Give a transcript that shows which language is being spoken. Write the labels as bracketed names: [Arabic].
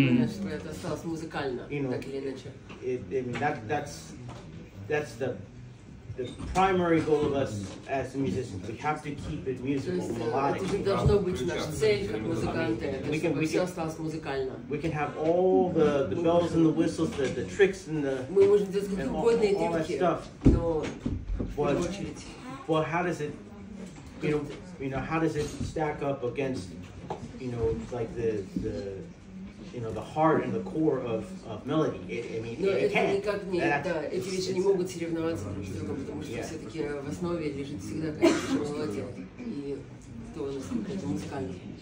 [Russian] Что это осталось музыкально, так или иначе. [English] I mean that's the primary goal of us as musicians. We have to keep it musical, melodic. [Russian] Это должно быть наша цель как музыканты, чтобы все осталось музыкально. [English] We can have all the bells and the whistles, the tricks and [Russian] Мы можем делать какие угодно трюки, но в первую очередь. [English] Well, how does it, how does it stack up against, like the heart and the core of melody? I mean, it can't. [Russian] Эти вещи не могут соревноваться друг с другом, потому что все-таки в основе лежит всегда какая-то мелодия и то, насколько это музыкально.